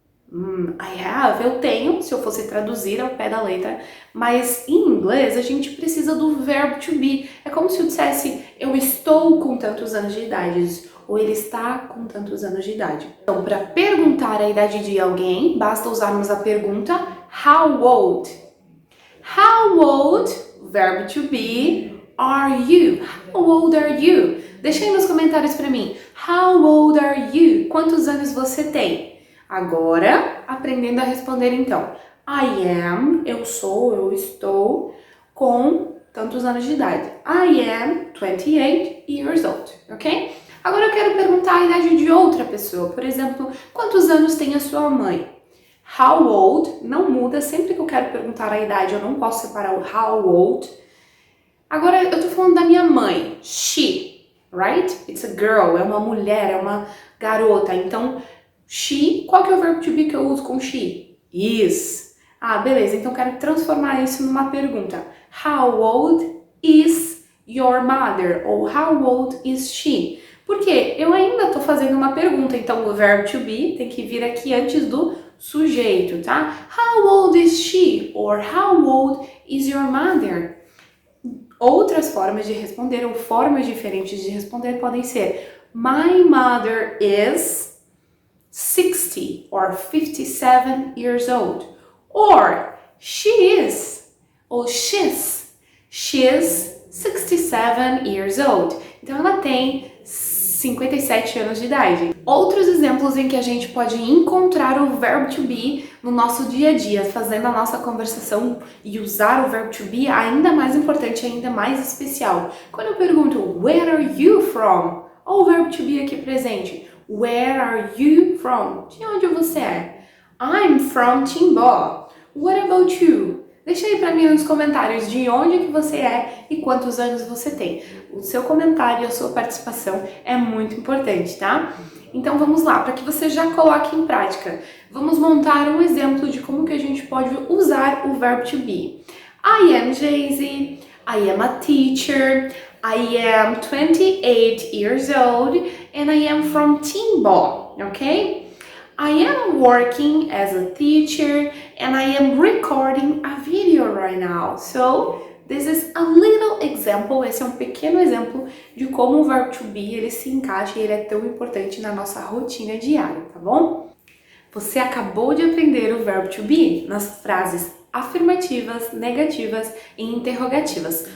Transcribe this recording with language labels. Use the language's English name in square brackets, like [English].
[English] I have, [Portuguese] eu tenho, se eu fosse traduzir ao pé da letra, mas em inglês a gente precisa do verbo to be. É como se eu dissesse eu estou com tantos anos de idade ou ele está com tantos anos de idade. Então, para perguntar a idade de alguém, basta usarmos a pergunta [English] how old? How old, verbo to be, are you? How old are you? [Portuguese] Deixa aí nos comentários para mim. [English] How old are you? [Portuguese] Quantos anos você tem? Agora, aprendendo a responder então. [English] I am, [Portuguese] eu sou, eu estou com tantos anos de idade. [English] I am 28 years old, ok? [Portuguese] Agora eu quero perguntar a idade de outra pessoa. Por exemplo, quantos anos tem a sua mãe? [English] How old, [Portuguese] não muda, sempre que eu quero perguntar a idade eu não posso separar o [English] how old. [Portuguese] Agora eu tô falando da minha mãe, [English] she, right? It's a girl, [Portuguese] é uma mulher, é uma garota. Então, she, qual que é o verbo to be que eu uso com she? Is. Ah, beleza, então eu quero transformar isso numa pergunta. [English] How old is your mother? [Portuguese] Ou [English] how old is she? [Portuguese] Porque eu ainda tô fazendo uma pergunta, então o verbo to be tem que vir aqui antes do sujeito, tá? [English] How old is she? Or how old is your mother? [Portuguese] Outras formas de responder ou formas diferentes de responder podem ser [English] my mother is 60 or 57 years old. Or she is, ou she's 67 years old. [Portuguese] Então ela tem 57 anos de idade. Outros exemplos em que a gente pode encontrar o verbo to be no nosso dia a dia, fazendo a nossa conversação e usar o verbo to be ainda mais importante, ainda mais especial. Quando eu pergunto, [English] where are you from? [Portuguese] Olha o verbo to be aqui presente. [English] Where are you from? [Portuguese] De onde você é? [English] I'm from Timbó. What about you? [Portuguese] Deixa aí pra mim nos comentários de onde que você é e quantos anos você tem. O seu comentário e a sua participação é muito importante, tá? Então vamos lá, para que você já coloque em prática. Vamos montar um exemplo de como que a gente pode usar o verbo to be. [English] I am Jaycee, I am a teacher, I am 28 years old and I am from Timbó, okay? I am working as a teacher and I am recording a video right now. So, this is a little example, [Portuguese] esse é um pequeno exemplo de como o verbo to be ele se encaixa e ele é tão importante na nossa rotina diária, tá bom? Você acabou de aprender o verbo to be nas frases afirmativas, negativas e interrogativas.